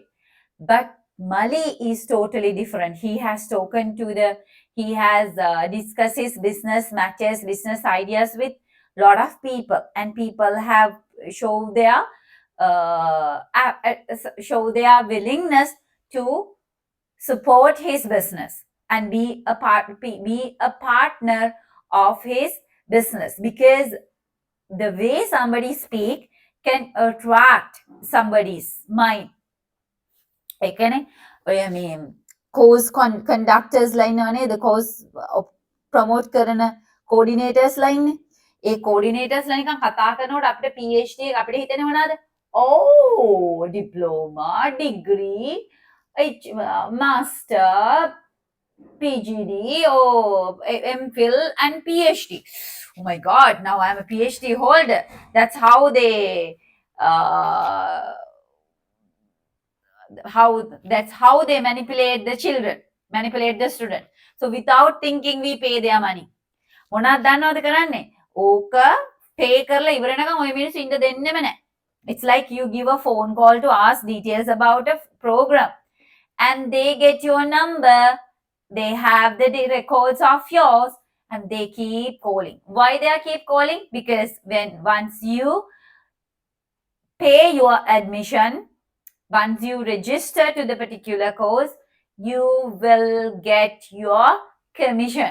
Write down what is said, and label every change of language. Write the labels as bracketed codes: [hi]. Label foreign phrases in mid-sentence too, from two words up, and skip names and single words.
[en] But Mali is totally different. He has he has discussed his business matters, business ideas with lot of people, and people have show their show their willingness to support his business and be a partner of his business, because the way somebody speak can attract somebody's mind. [si] ඒ කියන්නේ ඔය මේ [en] course conductors line [si] නේද [en] course promote [si] කරන [en] coordinators line [si] ඒ [en] coordinators line [si] නිකන් කතා කරනකොට අපිට PhD එක අපිට හිතෙන්නේ මොනවද? [en] Oh, diploma, degree, master, PGD or MPhil and PhD. Oh my God, now I'm a PhD holder. That's how that's how they manipulate the children, manipulate the student. So without thinking we pay their money. [si] මොනවද දන්නවද කරන්නේ? ඕක pay කරලා ඉවර වෙනකම් ඔය මිනිස්සු ඉන්න දෙන්නෙම නැහැ. [en] It's like you give a phone call to ask details about a program and they get your number, they have the records of yours and they keep calling. Why they keep calling? Because once you pay your admission, once you register to the particular course, you will get your commission.